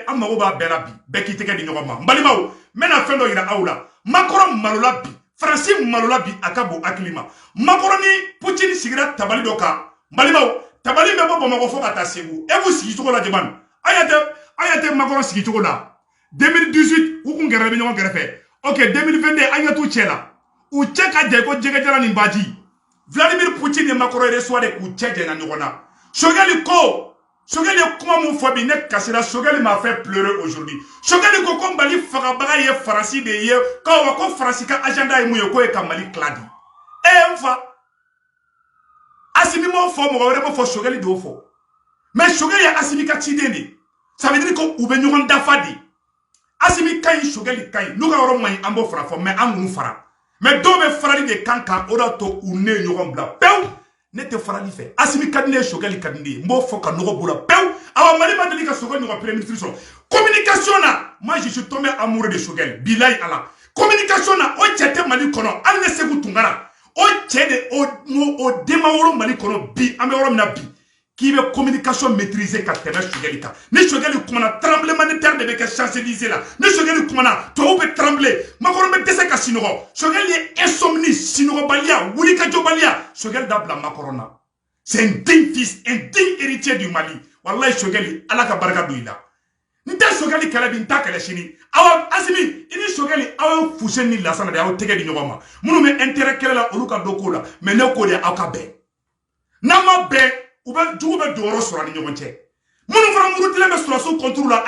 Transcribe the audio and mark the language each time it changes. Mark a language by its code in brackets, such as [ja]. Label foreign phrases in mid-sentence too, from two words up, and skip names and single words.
[bm] an mago b'a bɛɛ la bi bɛɛ k'i tɛgɛ di ɲɔgɔn ma n balimaw n bɛna fɛn dɔ yira aw la Macron malola bi Faransi malola bi a ka bon hakili ma Macron ni Poutine sigira tabali dɔ kan n balimaw tabali bɛ bɔ Bamakɔ fo ka taa Segu e b'u sigi cogo la jabani an tɛ Macron sigi cogo la 2018 u kun gɛrɛ bɛ ɲɔgɔn kɛrɛfɛ ok 2022 an t'u cɛ la u cɛ ka jan ko jɛgɛjala ni baji Vladimir Poutine ni Macron reçoit de k'u cɛ janya ɲɔgɔn na Choguel ye kuma mun fɔ bi ne kasira Choguel [fr] m'a fait pleurer aujourd'hui [bm] Choguel ko ko Mali fagabaga ye Faransi de ye ko Faransi ka agenda ye mun ye ko ye ka Mali kladi n fa Assimi m'o fɔ mɔgɔ wɛrɛ m'o fɔ Choguel d'o fɔ mais Choguel ye Assimi ka ciden de [fr] ça veut dire [bm] ko u bɛ ɲɔgɔn dafa de Assimi ka ɲi Choguel ka ɲi n'u ka yɔrɔ man ɲi an b'o fara fɔ mais an kun fara mais dɔw bɛ farali de kan o de to u ne ɲɔgɔn bila pewu ne tɛ farali fɛ Assimi ka di ne ye Choguel ka di ne ye n b'o fɔ ka nɔgɔ b'o la pewu awa Mali ma deli ka Choguel ɲɔgɔn [fr] premier ministre [bm] sɔrɔ communication na [fr] moi je suis tombé amoureux de [bm] Choguel bilayi ala communication na o cɛ tɛ Mali kɔnɔ hali ne Seku Tunkara o cɛ de o denmawolo Mali kɔnɔ bi an bɛ yɔrɔ min na bi k'i bɛ communication maîtriser ka tɛmɛ Choguel kan ni Choguel kumana [fr] tremblement de terre [bm] de bɛ kɛ Champs-Élysées la ni Choguel kumana tɔw bɛ trembler Macron bɛ dɛsɛ ka sinɔgɔ Choguel ye insomnie sinɔgɔbaliya wulikajɔbaliya Choguel dabila Macron na [fr] c'est un digne fils un digne héritier du Mali [bm] wallahi Choguel ala ka barika don i la n tɛ Choguel kɛlɛ bi n ta kɛlɛ sini awa Assimi i ni Choguel aw ye Fuseni ni Lassana de aw tɛgɛ di ɲɔgɔn ma minnu bɛ intérêt kɛlɛ la olu ka dɔ k'o la mais ne k'o de aw ka bɛn n'an ma bɛn u bɛ jugu bɛ don yɔrɔ sɔrɔ ni ɲɔgɔn cɛ minnu fana murutilen bɛ sɔrɔsiw [fr] contre la [bm] a